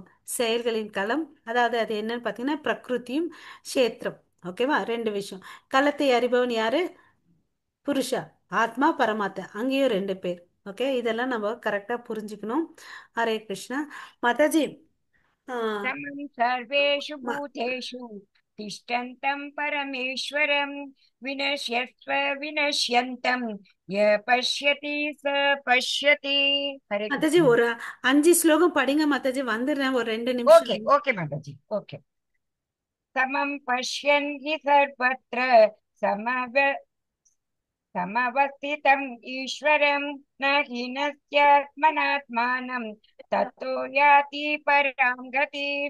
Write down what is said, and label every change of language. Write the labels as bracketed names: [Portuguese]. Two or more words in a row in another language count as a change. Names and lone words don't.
[Tamil] செயல்களின் களம், அதாவது அது என்னன்னு பார்த்தீங்கன்னா பிரகிருதியும் கஷேத்திரம். ஓகேவா? ரெண்டு விஷயம். களத்தை அறிபவன் யாரு? புருஷா. ஆத்மா பரமாத்மா, அங்கேயும் ரெண்டு பேர். ஓகே, இதெல்லாம் நம்ம கரெக்டா புரிஞ்சுக்கணும். ஹரே கிருஷ்ணா. மாதாஜி. ஆஹ் [Sanskrit] समं सर्वेषु ம- भूतेषु तिष्ठन्तं परमेश्वरं विनश्यस्व विनश्यन्तं य पश्यति स पश्यति। हरे [Tamil] மாதாஜி [Sanskrit] कृष्ण। [Tamil] ஒரு 5 ஸ்லோகம் படிங்க மாதாஜி, வந்துடுறேன் ஒரு 2 நிமிஷம். [English] okay okay माताजी ओके। [Sanskrit] समं पश्यन् हि सर्वत्र समव समवस्थितम् ईश्वरं न हि नस्यात्मनात्मानं ततो याति परां गतिम्।